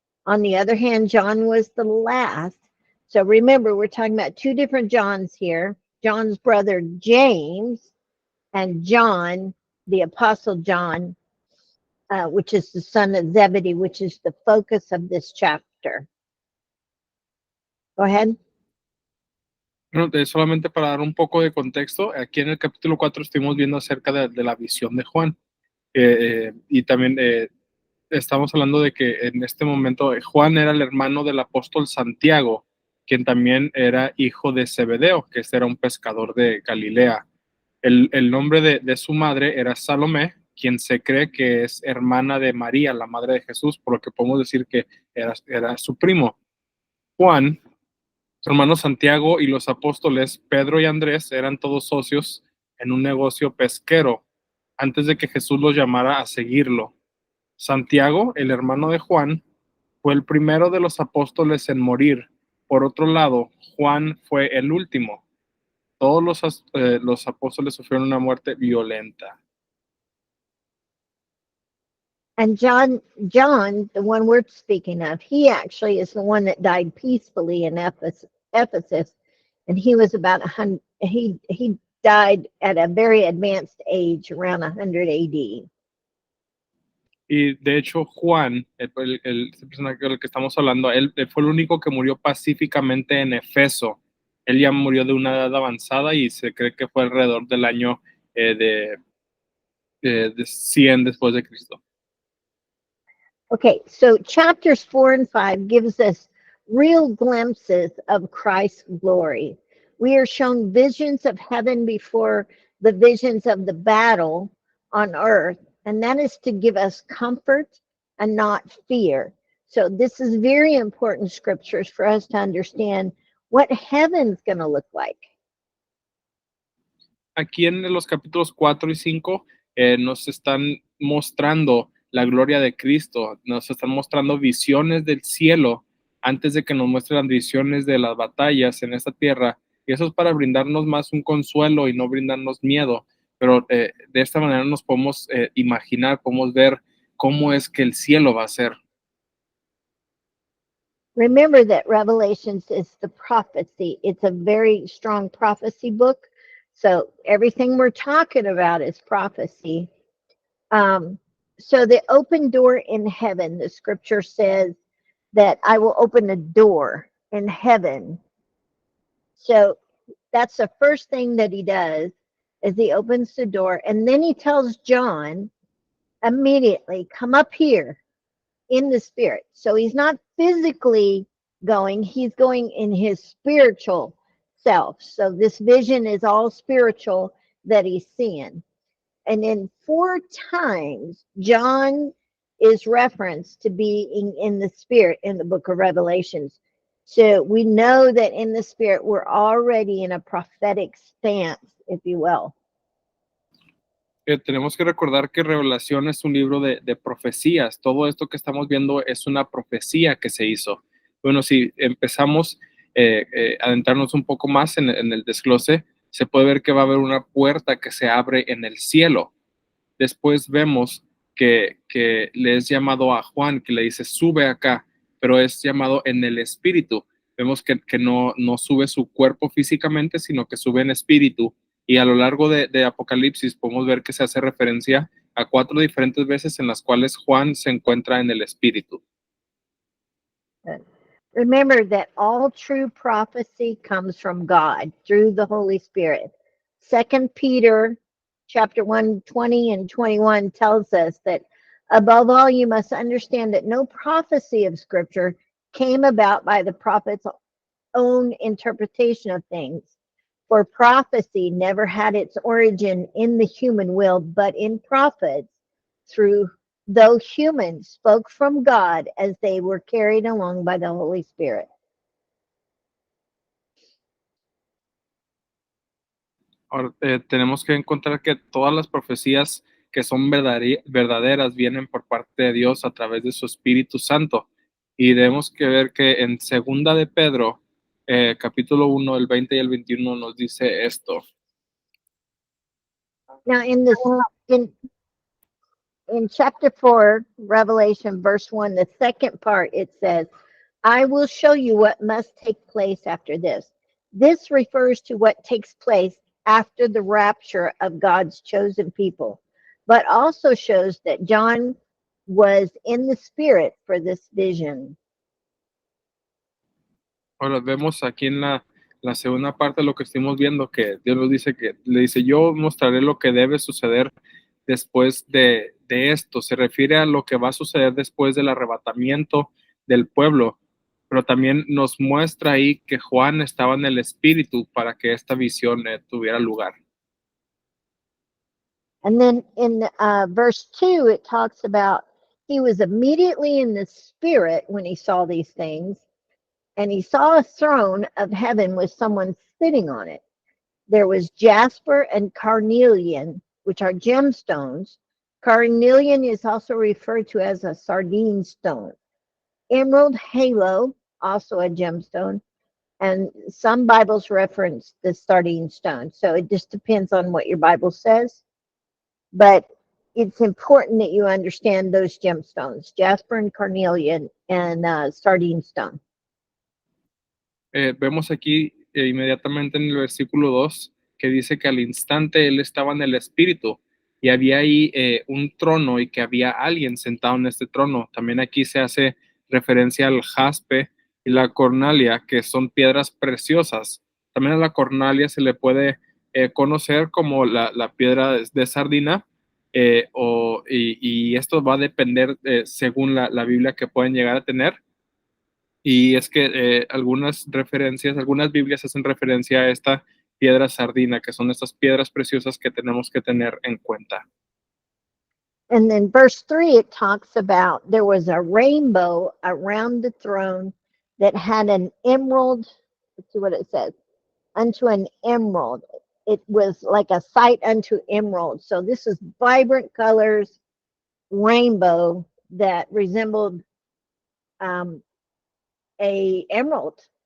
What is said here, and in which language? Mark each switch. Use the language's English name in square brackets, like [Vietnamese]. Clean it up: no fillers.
[English] On the other hand, John was the last. So remember, we're talking about 2 different Johns here. John's brother, James, and John, the apostle John, which is the son of Zebedee, which is the focus of this chapter. Go ahead. [Spanish] Bueno, solamente para dar un poco de contexto, aquí en el capítulo 4 estuvimos viendo acerca de la visión de Juan, y también estamos hablando de que en este momento Juan era el hermano del apóstol Santiago, quien también era hijo de Zebedeo, que era un pescador de Galilea. El nombre de su madre era Salomé, quien se cree que es hermana de María, la madre de Jesús, por lo que podemos decir que era su primo. Juan, su hermano Santiago y los apóstoles Pedro y Andrés eran todos socios en un negocio pesquero antes de que Jesús los llamara a seguirlo. Santiago, el hermano de Juan, fue el primero de los apóstoles en morir. Por otro lado, Juan fue el último. Todos los apóstoles sufrieron una muerte violenta. [English] And John, the one we're speaking of, he actually is the one that died peacefully in Ephesus, and he was about 100. He died at a very advanced age, around 100 AD. [Spanish] Y de hecho, Juan, esta persona del que estamos hablando, él fue el único que murió pacíficamente en Efeso. Él ya murió de una edad avanzada y se cree que fue alrededor del año de 100 después de Cristo. [English] Okay, so chapters 4 and 5 gives us real glimpses of Christ's glory. We are shown visions of heaven before the visions of the battle on earth, and that is to give us comfort and not fear. So this is very important scriptures for us to understand what heaven's going to look like. [Spanish] Aquí en los capítulos 4 y 5 nos están mostrando la gloria de Cristo, nos están mostrando visiones del cielo antes de que nos muestren las visiones de las batallas en esta tierra, y eso es para brindarnos más un consuelo y no brindarnos miedo, pero de esta manera nos podemos imaginar, podemos ver cómo es que el cielo va a ser. [English] Remember that Revelations is the prophecy. It's a very strong prophecy book. So everything we're talking about is prophecy. So the open door in heaven, the scripture says that I will open a door in heaven. So that's the first thing that he does, is he opens the door, and then he tells John immediately, come up here in the spirit. So he's not physically going, he's going in his spiritual self. So this vision is all spiritual that he's seeing. And then 4 times John is referenced to being in the spirit in the book of Revelations. So we know that in the spirit we're already in a prophetic stance, if you will. [Spanish] Tenemos que recordar que Revelación es un libro de profecías. Todo esto que estamos viendo es una profecía que se hizo. Bueno, si empezamos a adentrarnos un poco más en el desglose, se puede ver que va a haber una puerta que se abre en el cielo. Después vemos que le es llamado a Juan, que le dice, sube acá, pero es llamado en el espíritu. Vemos que no sube su cuerpo físicamente, sino que sube en espíritu. Y a lo largo de Apocalipsis podemos ver que se hace referencia a 4 diferentes veces en las cuales Juan se encuentra en el espíritu. [English] Remember that all true prophecy comes from God through the Holy Spirit. 2 Peter chapter 1, 20 and 21 tells us that above all, you must understand that no prophecy of scripture came about by the prophet's own interpretation of things. For prophecy never had its origin in the human will, but in prophets, though humans spoke from God as they were carried along by the Holy Spirit. [Spanish] Ahora, tenemos que encontrar que todas las profecías que son verdaderas vienen por parte de Dios a través de su Espíritu Santo. Y debemos que ver que en segunda de Pedro, capítulo 1, el 20 y el 21 nos dice esto. [English] Now in chapter 4, Revelation, verse 1, the second part, it says, I will show you what must take place after this. This refers to what takes place after the rapture of God's chosen people, but also shows that John was in the spirit for this vision. [Spanish] Ahora vemos aquí en la segunda parte de lo que estamos viendo, que Dios nos dice le dice, yo mostraré lo que debe suceder después de esto. Se refiere a lo que va a suceder después del arrebatamiento del pueblo, pero también nos muestra ahí que Juan estaba en el espíritu para que esta visión tuviera lugar. [English] And then in verse 2, it talks about he was immediately in the spirit when he saw these things, and he saw a throne of heaven with someone sitting on it. There was jasper and carnelian, which are gemstones. Carnelian is also referred to as a sardine stone. Emerald halo, also a gemstone, and some Bibles reference the sardine stone. So it just depends on what your Bible says. But it's important that you understand those gemstones, jasper and carnelian and sardine stone. [Spanish] Vemos aquí inmediatamente en el versículo 2 que dice que al instante él estaba en el espíritu y había ahí un trono y que había alguien sentado en este trono. También aquí se hace referencia al jaspe y la cornalia, que son piedras preciosas. También a la cornalia se le puede conocer como la piedra de sardina, y esto va a depender según la Biblia que pueden llegar a tener. Y es que algunas referencias, algunas Biblias hacen referencia a esta piedra sardina, que son estas piedras preciosas que tenemos que tener en cuenta. [English] And then verse 3, it talks about there was a rainbow around the throne that had an emerald. Let's see what it says. Unto an emerald. It was like a sight unto emerald. So this is vibrant colors, rainbow that resembled a emerald.